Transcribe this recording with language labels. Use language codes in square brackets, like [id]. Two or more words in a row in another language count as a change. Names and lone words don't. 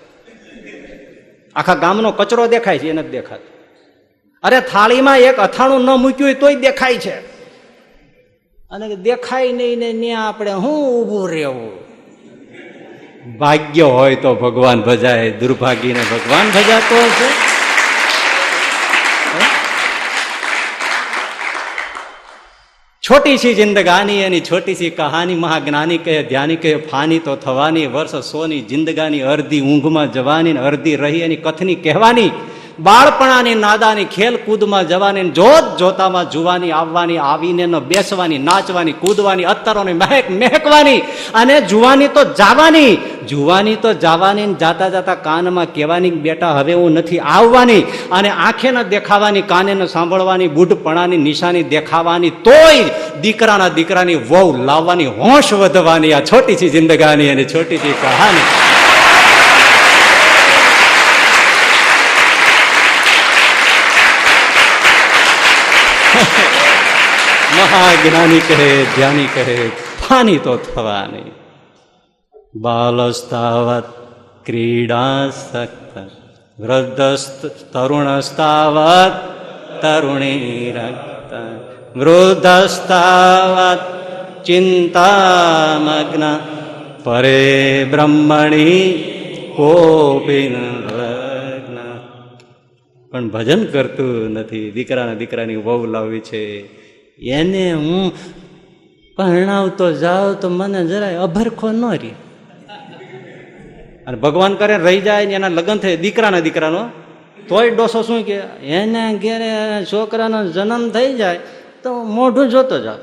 [gu] આખા ગામનો કચરો દેખાય છે, એને જ દેખાતું. અરે થાળીમાં એક અથાણું ન મૂક્યું હોય તોય દેખાય છે. અને દેખાય નહીં ને ત્યાં આપણે હું ઊભું રહેવું. ભાગ્ય હોય તો ભગવાન ભજાય, દુર્ભાગ્યને ભગવાન ભજાતો હશે. છોટી સી જિંદગાની યાની છોટી સી કહાની, મહાજ્ઞાની કહે ધ્યાની કહે ફાની તો થવાની, વર્ષ સોની જિંદગાની અર્ધી ઊંઘ મેં જવાની અર્ધી રહી યાની કથની કહવાની, બાળપણાની નાદાની ખેલ કૂદ મેં જવાની, જોત જોતા મેં જુવાની આવવાની, આવીને ન બેસવાની, નાચવાની કૂદવાની, અત્તરોની મહક મહકવાની, અને જુવાની તો જાવાની, જુવાની તો જાવાની, જાતા જાતા કાન મેં કહેવાની બેટા હવે હું નથી આવવાની, અને આંખે ન દેખાવાની, કાને ન સાંભળવાની, બૂઢપણાની નિશાની દેખાવાની, તોય દીકરાના દીકરાની વહૂ લાવવાની, હોશ વધવાની. આ છોટી સી જિંદગાની અને છોટી સી કહાની. મહાજ્ઞાની કહે જ્ઞાની કહે ફાની તો થવાની, [sa] बालस्तावत क्रीडासक्त, वृद्धस्त तरुणस्तावत तरुणी रक्त, वृद्धस्तावत चिंतामग्न, परे ब्रह्मणि कोपी न लग्न. [gu] પણ ભજન કરતું નથી. દીકરાના દીકરાની વહુ લાવી છે, એને હું પરણાવતો જાઉં તો મને જરાય અભરખો ન રહે. અને ભગવાન કરે રહી જાય ને એના લગ્ન થાય દીકરાના દીકરાનો, તોય ડોસો શું કે એને ઘેરે છોકરાનો જન્મ થઈ જાય તો મોઢું જોતો જાવ.